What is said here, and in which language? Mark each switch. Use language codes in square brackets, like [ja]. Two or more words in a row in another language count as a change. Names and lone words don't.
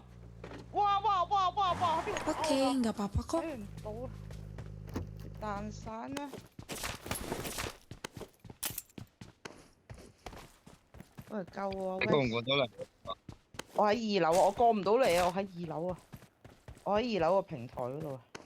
[yue] 哇！邊度打 [id] Oke, [yue] 我㗎？ [id] nggak apa-apa kok. [yue] 睇唔到，彈散啦！喂，救我！你過唔過到嚟？我喺2樓啊！我過唔到嚟啊！我喺2樓啊！我喺2樓個平台嗰度啊！